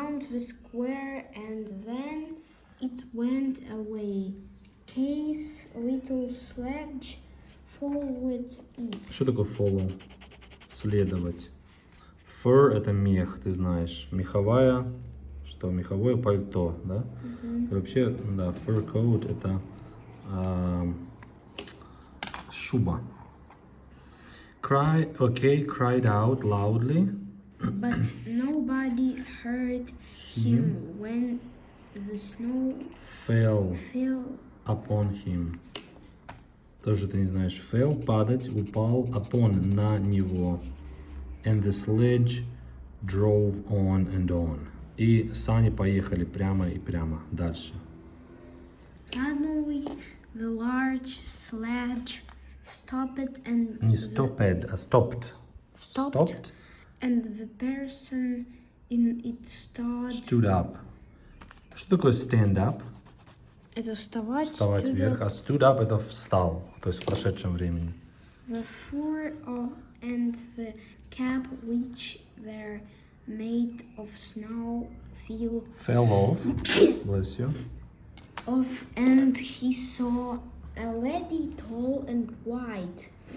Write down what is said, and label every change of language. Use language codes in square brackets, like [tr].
[en] the square and then it went away. Kay's little sledge followed it. [ru] Что такое follow? Следовать. Fur это мех, ты знаешь. Меховая, что? Меховое пальто, да? И вообще, да, fur coat это шуба. [en] Kay cried out loudly. But nobody heard him when the snow Fell fell. upon him. [ru] Тоже ты не знаешь. Fell, падать, упал, upon, на него. [en] And the sledge drove on and on. [ru] И сани поехали прямо и прямо. Дальше. [en] Suddenly, the large sledge stopped and [ru] Не stopped, а stopped. [en] stopped, and the person in it Stood up. [ru] Что такое stand up? Это вставать. Вставать вверх. А stood up это встал. То есть в прошедшем времени. [en] The fur and the cap, which were made of snow, Fell off. Bless you. off, and he saw a lady tall and white.